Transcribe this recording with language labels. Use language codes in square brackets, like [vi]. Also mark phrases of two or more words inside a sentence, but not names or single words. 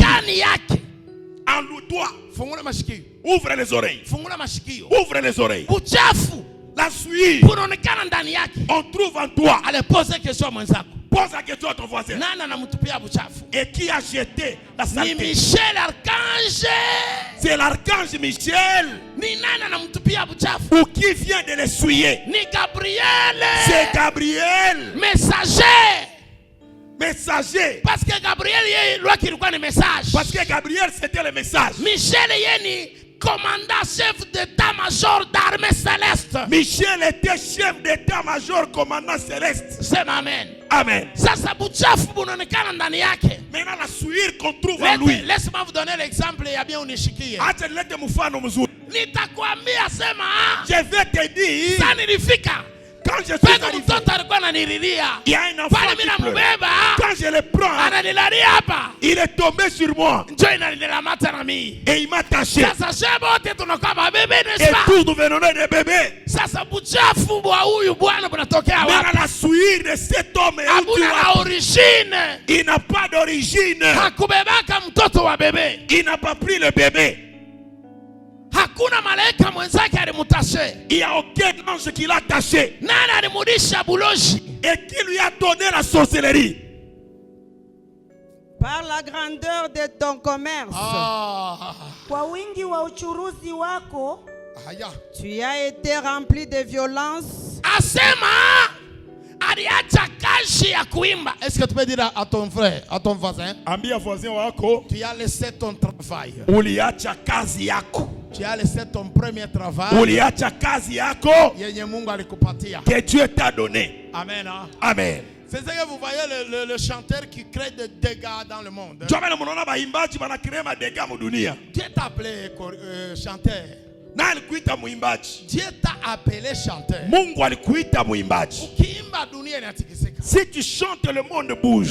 [fr] En toi. Ouvre les oreilles. Ouvre les oreilles. La suie. On trouve en toi. Allez, pose une question à mon sac. Pose la question à ton voisin. Et qui a jeté la saleté? [sw] Ni Michel archange. [fr] C'est l'archange Michel. [sw] Ni nana na mtupia buchafu. [fr] Ou qui vient de l'essuyer? Ni Gabriel. C'est Gabriel. Messager. Messager. Parce que Gabriel yeye lui qui reçoit le message. Parce que Gabriel c'était le message. Michel yeye commandant chef d'état-major d'armée céleste. Michel était chef d'état-major commandant céleste. C'est amen. Amen. [sw] Sasa buchafu bunaonekana ndani yake. [fr] Maintenant la souillure qu'on trouve en lui. Laisse-moi vous donner l'exemple ya bien unishikie. [sw] Acha nilete mfano mzuri. Nitakwambia sema. [fr] Je vais te dire. [sw] Sasa nilifika. [fr] Quand je suis arrivé, il y a un enfant qui pleure. Quand je le prends, il est tombé sur moi. Et il m'a taché. Et tous nous venons des bébés. Mais la souillure de cet homme est il n'a pas d'origine. Il n'a pas pris le bébé. [sw] Hakuna malaika mwenzake alimutache. [fr] Il n'y a aucun ange qui l'a taché. [sw] Nani alimudisha buloji? [fr] Et qui lui a donné la sorcellerie? Par la grandeur de ton commerce. [sw] Kwa wingi wa uchuruzi wako. [fr] Tu as été rempli de violence. [sw] Asema aliacha kazi ya kuimba. [fr] Est-ce que tu peux dire à ton frère, à ton voisin? [sw] Ambia voisin wako. [fr] Tu as laissé ton travail. [sw] Uliacha kazi yako. [fr] Tu as laissé ton premier travail. [sw] Uliacha kazi yako. Yenye Mungu alikupatia. [fr] Que Dieu t'a donné. Amen. Amen. C'est ça que vous voyez le chanteur qui crée des dégâts dans le monde. Dieu t'a appelé chanteur. Dieu t'a appelé chanteur. Si tu chantes, le monde bouge.